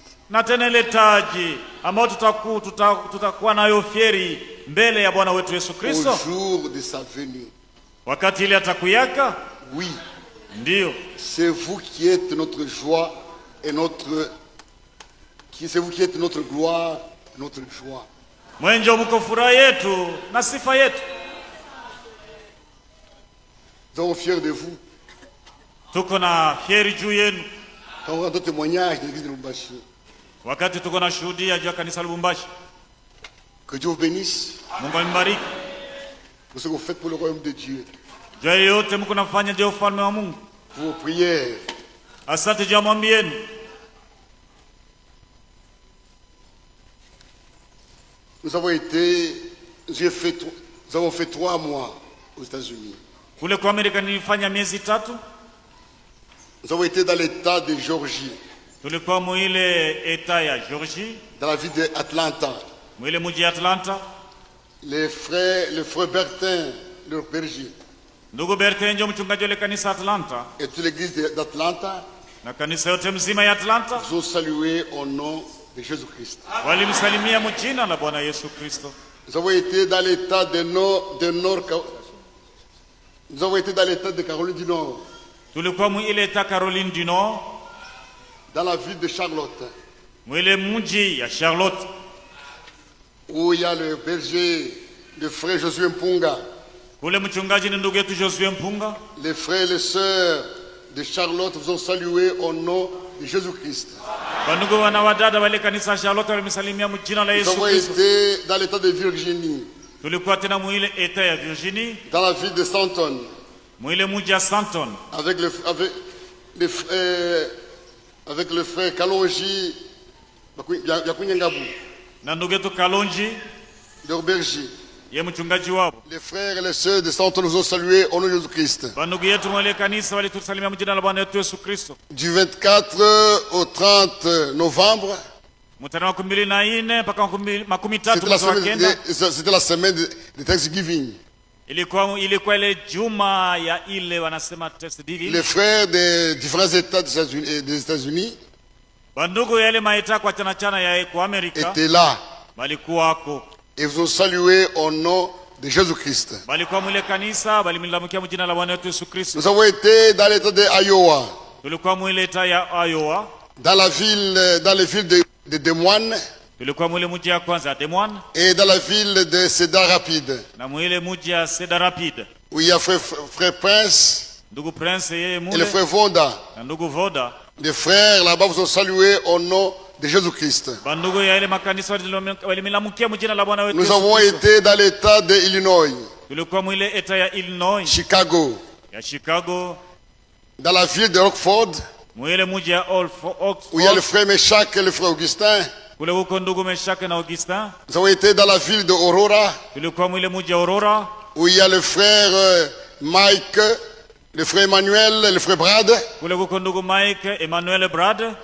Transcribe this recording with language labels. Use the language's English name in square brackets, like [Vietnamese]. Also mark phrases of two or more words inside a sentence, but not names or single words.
[Swahili] Na tena ile taji ambayo tutakuwa nayo fieri mbele ya Bwana wetu Yesu Kristo [French] au jour de sa venue. [Swahili] Wakati ile atakuyaka? [French] Oui. [Swahili] Ndio. [French] C'est vous qui êtes notre joie et c'est vous qui êtes notre gloire, notre joie. [Swahili] Mwenjo mko furaha yetu na sifa yetu. [French] Nous sommes fiers de vous. [Swahili] Tuko na fieri juu yenu. [French] Quand on rend témoignage de l'église de Lubumbashi. [Swahili] Wakati tuko na shuhudia juu ya kanisa Lubumbashi. [French] Que Dieu vous bénisse. [Swahili] Mungu ambariki. [French] Pour ce que vous faites pour le royaume de Dieu. [Swahili] Juu yote mko nafanya juu ya ufalme wa Mungu. [French] Pour vos prières. [Swahili] Asante juu ya maombi yenu. [French] Nous avons fait 3 mois aux États-Unis. [Swahili] Kule kwa Amerika nilifanya miezi 3. [French] Nous avons été dans l'état de Georgie. [Swahili] Tulikuwa muile eta ya Georgie. [French] Dans la ville d'Atlanta. [Swahili] Muile mji Atlanta. [French] le frère Bertin, leur berger, [Swahili] Ndugu Bertin ndio mchungaji wa kanisa Atlanta [French] et toute l'église d'Atlanta [Swahili] na kanisa yote mzima ya Atlanta [French] vous ont salué au nom de Jésus-Christ. [Swahili] walimsalimia mjina la Bwana Yesu Kristo. [French] Nous avons été dans l'état nous avons été dans l'état de Caroline du Nord, [Swahili] Tulikuwa mwile eta Caroline du Nord, [French] dans la ville de Charlotte, [Swahili] mwile mji ya Charlotte, [French] où il y a le berger, le frère Josué Mpunga. [Swahili] kule mchungaji ni ndugu yetu Josué Mpunga. [French] Les frères et les sœurs de Charlotte vous ont salué au nom de Jésus-Christ. [Swahili] Bandugu wana wadada wale kanisa Charlotte walimsalimia mjina la [French] Nous [Swahili] Yesu [French] avons [Swahili] Kristo. [French] été dans l'état de Virginie, [Swahili] Tulikuwa tena mwile eta ya Virginie, [French] dans la ville de Stanton, [Swahili] mwile mji ya Stanton, [French] avec le frère Kalonji Yakunyangabu, [Swahili] na ndugu yetu Kalonji [French] leur berger. [Swahili] ye mchungaji wao. [French] Les frères et les sœurs de Stanton nous ont salués au nom de Jésus-Christ. [Swahili] Bandugu yetu mwile kanisa walitusalimia mjina la Bwana yetu Yesu Kristo. [French] Du 24 au 30 novembre, [Swahili] Mtarehe 24 mpaka 13 mwezi wa kenda [French] c'était la semaine de Thanksgiving. [Swahili] ilikuwa ile juma ya ile wanasema Thanksgiving. [French] Les frères des différents États des États-Unis [Swahili] Bandugu yale maita kwa chana ya kwa Amerika [French] étaient là [Swahili] balikuwako, [French] et vous ont salué au nom de Jésus-Christ. [Swahili] balikuwa mwile kanisa balimlamukia mjina la Bwana wetu Yesu Kristo. [French] Nous avons été dans l'État de Iowa, [Swahili] Tulikuwa mwile eta ya Iowa, [French] dans les villes de Des Moines [Swahili] tulikuwa mwile mji ya kwanza Des Moines [French] et dans la ville de Cedar Rapids, [Swahili] na mwile mji ya Cedar Rapids. [French] où il y a frère Prince [Swahili] Ndugu Prince yeye [French] et le [Swahili] mule [French] frère Vonda. [Swahili] na ndugu Voda. [French] Les frères là-bas vous ont salué au nom de Jésus-Christ. [Swahili] Bandugu ya ile makanisa walimlamukia mjina la Bwana wetu [French] Nous [Swahili] Yesu [French] avons [Swahili] Kristo. [French] été dans l'État de Illinois, [Swahili] Tulikuwa mwile eta ya Illinois, Chicago, ya Chicago, [French] dans la ville de Rockford, [Swahili] mwile mji ya [French] où il y a le Oxford, frère Meshach et le frère Augustin. [Swahili] kule huko ndugu Meshake na Augustin. [French] Nous avons été dans la ville de Aurora, [Swahili] Tulikuwa mwile mji ya Aurora, [French] où il y a le frère Mike, le frère Emmanuel et le frère Brad. [Swahili] kule huko ndugu Mike, Emmanuel, Brad.